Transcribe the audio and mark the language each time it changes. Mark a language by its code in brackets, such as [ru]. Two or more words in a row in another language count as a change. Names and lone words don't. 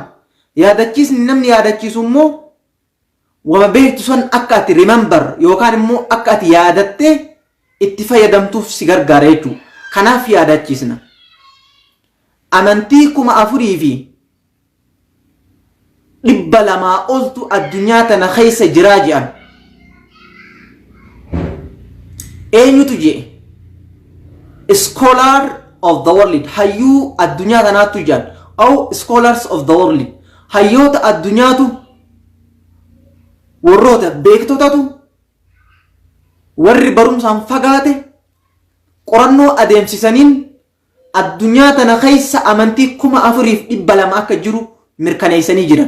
[om] Yaadachiisni namni yaadachiisu immoo wama beektu san akka ati remember yookaan immoo akka ati yaadattee itti fayyadamtuuf si gargaara jechuudha. Kanaaf yaadachiisna. Amantii 4,200 oltu addunyaa tana keessa jiraa jedhan. Eenyutu jedhe? [en] Scholar of the world. [om] Hayyuu addunyaa tanaatu jedhan. [en] Au scholars of the world. [om] Hayyoota addunyaatu warroota beektotatu warri barumsaan fagaate qorannoo adeemsisaniin addunyaa tana keessa amantii 4,200 akka jiru mirkaneessanii jiran.